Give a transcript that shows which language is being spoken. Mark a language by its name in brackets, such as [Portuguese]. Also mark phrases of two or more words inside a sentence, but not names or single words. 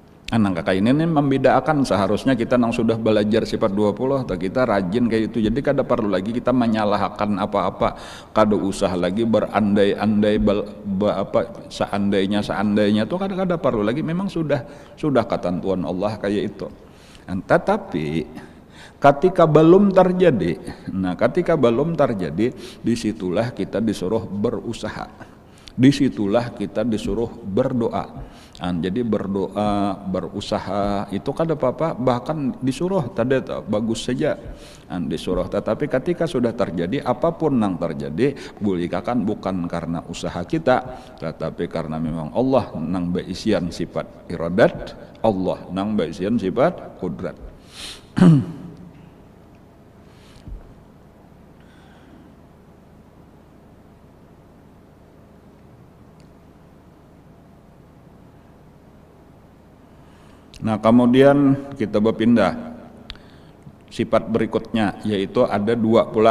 [Indonesian] Anang kakak ini membedakan seharusnya kita nang sudah belajar sifat 20 atau kita rajin kayak itu. Jadi [Banjar] kada perlu [Indonesian] lagi kita menyalahkan apa-apa, [Banjar] kada usah [Indonesian] lagi berandai-andai seandainya tuh [Banjar] kada perlu [Indonesian] lagi, memang sudah ketentuan Allah kayak itu. Tetapi ketika belum terjadi, disitulah kita disuruh berusaha, disitulah kita disuruh berdoa. Jadi berdoa, berusaha itu [Banjar] kada apa-apa, [Indonesian] bahkan disuruh tadi bagus saja disuruh. Tetapi ketika sudah terjadi, apapun yang terjadi bulikakan bukan karena usaha kita, tetapi karena memang Allah [Banjar] nang beisian [Indonesian] sifat iradat, Allah [Banjar] nang beisian [Indonesian] sifat kudrat. Nah, kemudian kita berpindah sifat berikutnya, yaitu ada dua pulang.